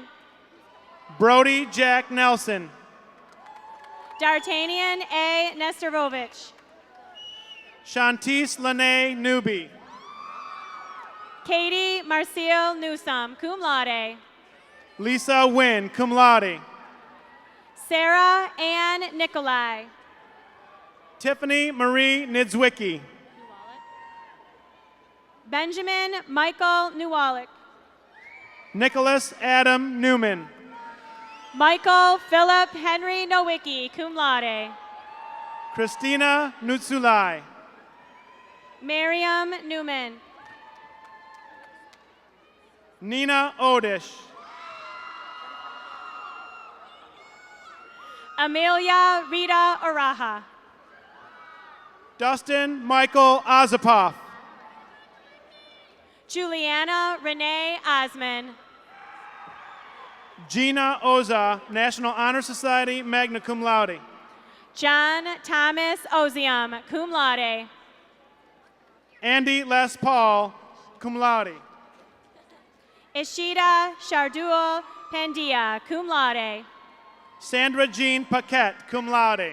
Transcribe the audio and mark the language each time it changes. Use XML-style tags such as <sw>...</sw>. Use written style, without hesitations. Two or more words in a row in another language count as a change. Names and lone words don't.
<en>Brody Jack Nelson. D'Artagnan A. Nesterovich. Shantice Lene Newby. Katie Marcille Newsome,</en> <la>cum laude.</la> <en>Lisa Wynn,</en> <la>cum laude.</la> <en>Sarah Ann Nikolai. Tiffany Marie Nidzwicki. Benjamin Michael Newalik. Nicholas Adam Newman. Michael Philip Henry Nowicki,</en> <la>cum laude.</la> <en>Christina Nutsulai. Miriam Newman. Nina Odish. Amelia Rita Araha. Dustin Michael Ozapoff. Juliana Renee Osman. Gina Oza, National Honor Society,</en> <la>magna cum laude.</la> <en>John Thomas Ozium,</en> <la>cum laude.</la> <en>Andy Les Paul,</en> <la>cum laude.</la> <en>Ishida Shardual Pandia,</en> <la>cum laude.</la> <en>Sandra Jean Paquette,</en> <la>cum laude.</la>